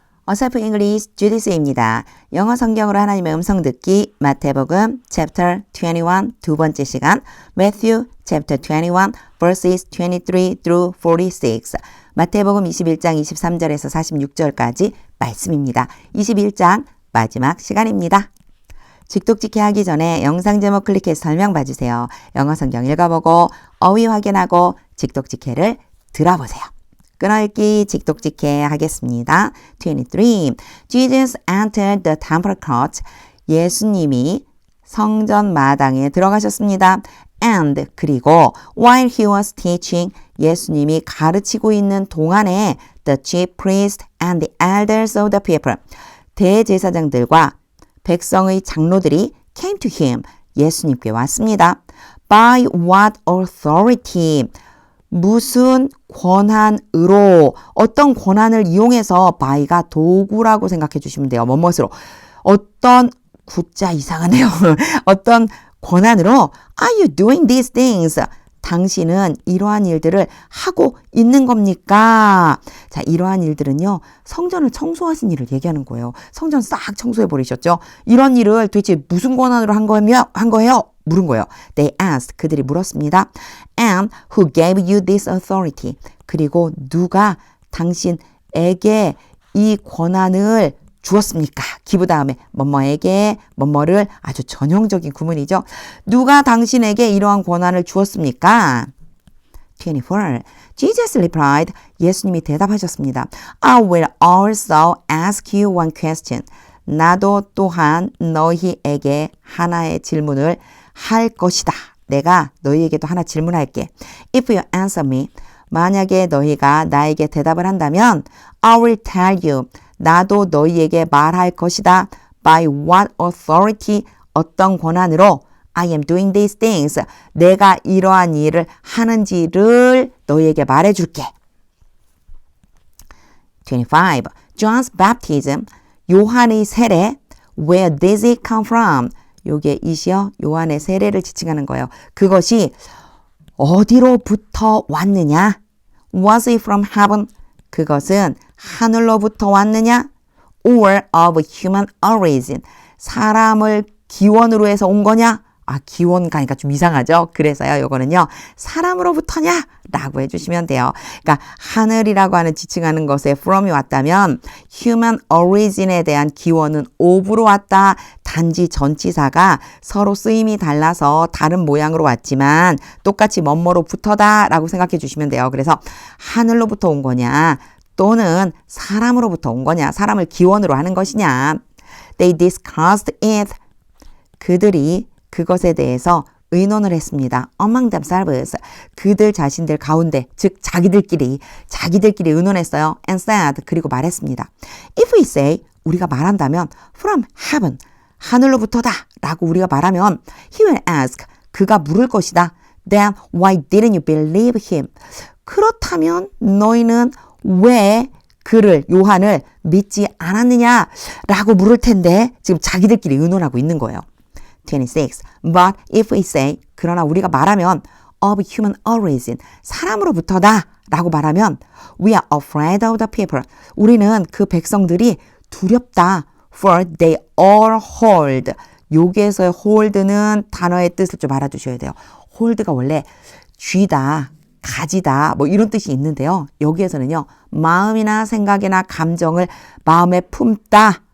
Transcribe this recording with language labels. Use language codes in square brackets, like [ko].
[ko] 어설프 잉글리시 주디스입니다. 영어 성경으로 하나님의 음성 듣기 마태복음 chapter 21 두 번째 시간 [en] Matthew chapter 21 verses 23 through 46 [ko] 마태복음 21장 23절에서 46절까지 말씀입니다. 21장 마지막 시간입니다. 직독직해 하기 전에 영상 제목 클릭해서 설명 봐주세요. 영어 성경 읽어보고 어휘 확인하고 직독직해를 들어보세요. 끊어읽기 직독직해 하겠습니다. 23. [en] Jesus entered the temple court. [ko] 예수님이 성전 마당에 들어가셨습니다. [en] And [ko] 그리고 [en] while he was teaching [ko] 예수님이 가르치고 있는 동안에 [en] the chief priest and the elders of the people [ko] 대제사장들과 백성의 장로들이 [en] came to him [ko] 예수님께 왔습니다. [en] By what authority [ko] 무슨 권한으로 어떤 권한을 이용해서 by가 도구라고 생각해 주시면 돼요. 뭐뭇으로 어떤 구자 이상하네요. 어떤 권한으로 [en] Are you doing these things? [ko] 당신은 이러한 일들을 하고 있는 겁니까? 자, 이러한 일들은요. 성전을 청소하신 일을 얘기하는 거예요. 성전 싹 청소해 버리셨죠? 이런 일을 도대체 무슨 권한으로 한 거예요? 물은 거예요. [en] They asked. [ko] 그들이 물었습니다. [en] And who gave you this authority? [ko] 그리고 누가 당신에게 이 권한을 주었습니까? 기부 다음에 뭐뭐에게 뭐뭐를 아주 전형적인 구문이죠. 누가 당신에게 이러한 권한을 주었습니까? [en] 24. Jesus replied. [ko] 예수님이 대답하셨습니다. [en] I will also ask you one question. [ko] 나도 또한 너희에게 하나의 질문을 할 것이다. 내가 너희에게도 하나 질문할게. [en] If you answer me, [ko] 만약에 너희가 나에게 대답을 한다면 [en] I will tell you, [ko] 나도 너희에게 말할 것이다. [en] By what authority, [ko] 어떤 권한으로 [en] I am doing these things, [ko] 내가 이러한 일을 하는지를 너희에게 말해줄게. 25. [en] John's baptism, [ko] 요한의 세례, [en] where did it come from? [ko] 요게 이시여 요한의 세례를 지칭하는 거예요. 그것이 어디로부터 왔느냐? [en] Was it from heaven? [ko] 그것은 하늘로부터 왔느냐? [en] Or of human origin? [ko] 사람을 기원으로 해서 온 거냐? 아, 기원 가니까 좀 이상하죠? 그래서요, 요거는요, 사람으로부터냐? 라고 해주시면 돼요. 그러니까, 하늘이라고 하는 지칭하는 것에 from이 왔다면, [en] human origin [ko] 에 대한 기원은 of로 왔다. 단지 전치사가 서로 쓰임이 달라서 다른 모양으로 왔지만, 똑같이 뭐뭐로부터다. 라고 생각해 주시면 돼요. 그래서, 하늘로부터 온 거냐? 또는 사람으로부터 온 거냐? 사람을 기원으로 하는 것이냐? [en] They discussed it. [ko] 그들이 그것에 대해서 의논을 했습니다. [en] Among themselves. [ko] 그들 자신들 가운데, 즉 자기들끼리 의논했어요. [en] And said. [ko] 그리고 말했습니다. [en] If we say, [ko] 우리가 말한다면 [en] from heaven, [ko] 하늘로부터다 라고 우리가 말하면 [en] he will ask. [ko] 그가 물을 것이다. [en] Then why didn't you believe him? [ko] 그렇다면 너희는 왜 그를, 요한을 믿지 않았느냐라고 물을 텐데 지금 자기들끼리 의논하고 있는 거예요. 26. [en] But if we say, [ko] 그러나 우리가 말하면 [en] of human origin, [ko] 사람으로부터다 라고 말하면 [en] we are afraid of the people. [ko] 우리는 그 백성들이 두렵다. [en] For they all hold. [ko] 여기에서의 hold는 단어의 뜻을 좀 알아두셔야 돼요. hold가 원래 쥐다, 가지다 뭐 이런 뜻이 있는데요. 여기에서는요. 마음이나 생각이나 감정을 마음에 품다.